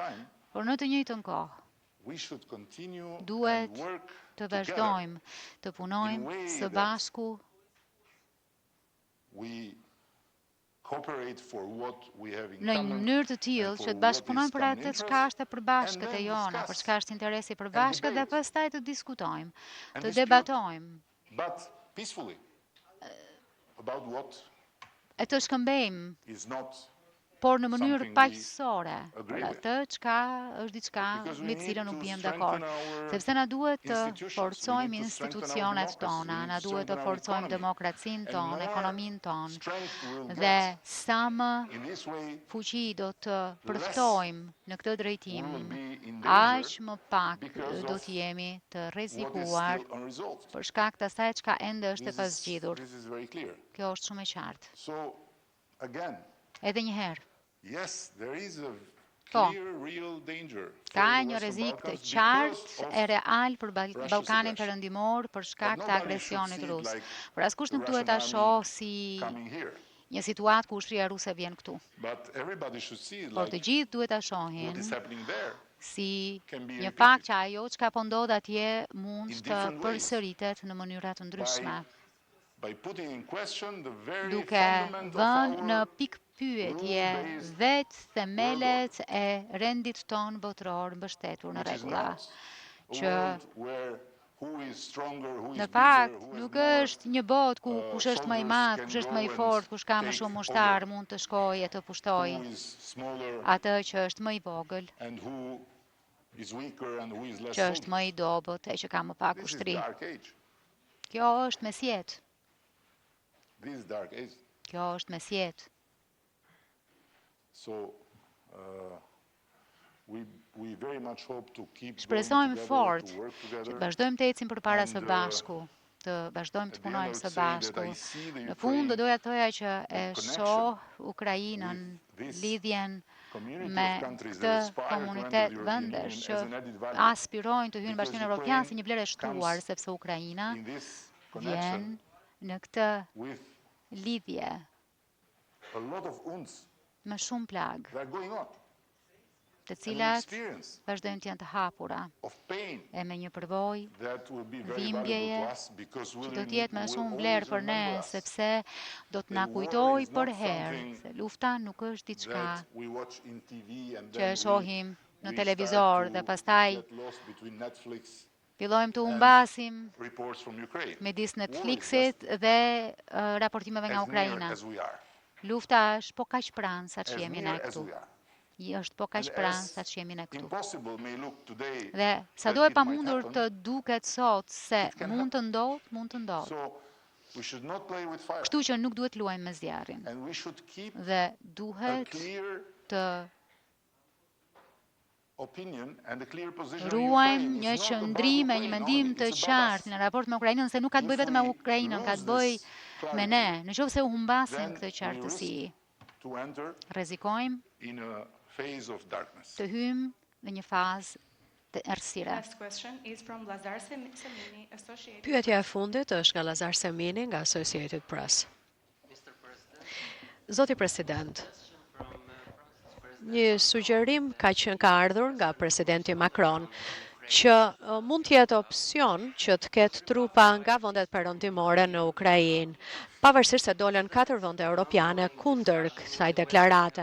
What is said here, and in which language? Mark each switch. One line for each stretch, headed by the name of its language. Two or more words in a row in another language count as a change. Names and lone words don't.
Albanian: Por në të njëjtën kohë, duhet të vazhdojmë të punojmë së bashku në një mënyrë të tillë që të bashkëpunojmë për atë çka është e përbashkët e jona, për çka është interesi i përbashkët dhe pastaj të diskutojmë, të debatojmë. E të shkëmbejmë por në mënyrë
English: something we
Albanian: paqësore,
English: agree
Albanian: për
English: with.
Albanian: atë çka është diçka
English: Because we
Albanian: me të
English: need
Albanian: cilën
English: to
Albanian: nuk jemi
English: strengthen
Albanian: dakord.
English: our
Albanian: Sepse na duhet të
English: institutions. We
Albanian: forcojmë
English: need to strengthen our
Albanian: institucionet
English: democracy. We
Albanian: tona,
English: need
Albanian: na
English: to
Albanian: duhet të
English: strengthen our
Albanian: forcojmë
English: economy.
Albanian: demokracinë
English: And
Albanian: tonë,
English: more
Albanian: ekonominë tonë.
English: strength we'll
Albanian: Dhe
English: get
Albanian: sa më
English: in this way,
Albanian: fuqi do të
English: less
Albanian: përftojmë në këtë
English: we
Albanian: drejtim,
English: will be in danger
Albanian: aq më pak
English: because
Albanian: do
English: of
Albanian: të jemi të
English: what is
Albanian: rrezikuar
English: still unresolved.
Albanian: për shkak të asaj çka ende është e
English: This
Albanian: pazgjidhur.
English: is very clear.
Albanian: Kjo është shumë e qartë.
English: So, again,
Albanian: Edhe një herë,
English: yes, there is a
Albanian: Po.
English: clear, real danger for
Albanian: ka
English: the
Albanian: një
English: Western
Albanian: rrezik të
English: Balkans
Albanian: qartë
English: because of
Albanian: e real për
English: Russia's
Albanian: Ballkanin
English: aggression.
Albanian: Perëndimor për shkak
English: But
Albanian: të
English: nobody
Albanian: agresionit
English: should see it
Albanian: rus.
English: like
Albanian: Por askush
English: the
Albanian: nuk duhet
English: Russian
Albanian: ta
English: army
Albanian: shohë si
English: coming here.
Albanian: një situatë ku ushtria ruse vjen këtu.
English: But everybody should see it
Albanian: Por të
English: like
Albanian: gjithë duhet ta
English: what
Albanian: shohin
English: is happening there
Albanian: si
English: can be
Albanian: një
English: repeated
Albanian: fakt që ajo çka po ndodh atje mund
English: in
Albanian: të
English: different ways.
Albanian: përsëritet në mënyra të ndryshme,
English: by putting in question the very
Albanian: duke
English: fundament of
Albanian: vënë në
English: our
Albanian: pikë pyetje
English: rule-based
Albanian: vetë themelet e rendit ton botror mbështetur në
English: which is
Albanian: rregulla.
English: not a
Albanian: Që
English: world where who is stronger, who is
Albanian: në
English: bigger,
Albanian: fakt,
English: who has
Albanian: nuk
English: more
Albanian: është një botë ku kush është më i
English: soldiers
Albanian: madh,
English: can
Albanian: kush është
English: go
Albanian: më i
English: and
Albanian: fortë, kush ka më
English: take
Albanian: shumë
English: over,
Albanian: ushtar mund të shkojë e të pushtojë
English: who is smaller
Albanian: atë që është më i vogël,
English: and who is weaker and who is less
Albanian: që është më
English: soldiers.
Albanian: i dobët e që ka më pak
English: This is
Albanian: ushtri.
English: the dark age.
Albanian: Kjo është mesjet.
English: This is dark age.
Albanian: Kjo është mesjet.
English: So we very much hope to keep going
Albanian: Shpresojmë
English: together,
Albanian: fort
English: to work
Albanian: që të
English: together.
Albanian: vazhdojmë të ecim përpara së
English: And,
Albanian: bashku, të vazhdojmë të
English: at the end, I
Albanian: punojmë
English: would
Albanian: së
English: say that
Albanian: bashku.
English: I see the
Albanian: Në fund do
English: Ukraine
Albanian: doja të thoja që e
English: connection
Albanian: shoh Ukrainën,
English: with this
Albanian: lidhjen
English: community
Albanian: me
English: of countries
Albanian: këtë
English: that aspire to enter
Albanian: komunitet
English: the European
Albanian: vendesh
English: Union
Albanian: që
English: as an added value.
Albanian: aspirojnë të hyjnë në
English: Because
Albanian: Bashkimin Evropian si
English: Ukraine
Albanian: një vlerë e shtuar,
English: comes
Albanian: sepse Ukraina
English: In this
Albanian: vjen
English: connection
Albanian: në këtë
English: with
Albanian: lidhje
English: a lot of uns
Albanian: me shumë plagë,
English: that are going on,
Albanian: të
English: an
Albanian: cilat
English: experience
Albanian: vazhdojnë të janë të hapura
English: of pain
Albanian: e me një përvojë
English: that will be very
Albanian: dhimbjeje
English: valuable to us because
Albanian: që do të jetë me shumë vlerë për ne, sepse do të na
English: that war
Albanian: kujtoj
English: is not
Albanian: për herë
English: something
Albanian: se lufta nuk është diçka
English: that we watch in TV and
Albanian: që e
English: then
Albanian: shohim në
English: we
Albanian: televizor
English: start
Albanian: dhe
English: to
Albanian: pastaj
English: get lost between Netflix
Albanian: fillojmë të
English: and
Albanian: humbasim
English: reports from Ukraine.
Albanian: midis
English: War is
Albanian: Netflixit
English: just
Albanian: dhe raportimeve nga
English: as near
Albanian: Ukraina.
English: as we are,
Albanian: Lufta është po kaq pranë sa që
English: as
Albanian: jemi ne
English: near as
Albanian: këtu.
English: we are.
Albanian: Është po kaq
English: And
Albanian: pranë
English: as
Albanian: sa që jemi ne këtu.
English: impossible may look today
Albanian: Dhe sa
English: that
Albanian: do e
English: it
Albanian: pa
English: might
Albanian: mundur
English: happen,
Albanian: të duket sot se
English: it can
Albanian: mund të ndodh, mund të ndodh.
English: so we should not play with fire
Albanian: Kështu që nuk duhet luajmë me zjarrin
English: and we should keep
Albanian: dhe
English: a
Albanian: duhet
English: clear
Albanian: të
English: opinion and a clear position on
Albanian: ruajmë
English: Ukraine.
Albanian: një
English: It's not about
Albanian: qëndrim e një
English: Ukraine
Albanian: mendim
English: only,
Albanian: të
English: it's about us.
Albanian: qartë në raport me Ukrainën, se nuk ka të bëjë vetëm me
English: If we
Albanian: Ukrainën, ka
English: lose
Albanian: të bëjë
English: this
Albanian: me
English: clarity,
Albanian: ne. Në qoftë se u humbasim
English: then
Albanian: këtë
English: we
Albanian: qartësi,
English: risk to enter
Albanian: rrezikojmë
English: in a phase of darkness.
Albanian: të hymë në një fazë të errësire.
English: Next question is from Lazar Semini, Associated.
Albanian: Pyetja e fundit është nga Lazar Semini nga Associated Press. Zoti President, një sugjerim ka ardhur nga Presidenti Macron që mund të jetë opsion që të ketë trupa nga vendet perëndimore në Ukrainë, pavarësisht se dolën 4 vende europiane kundër kësaj deklarate.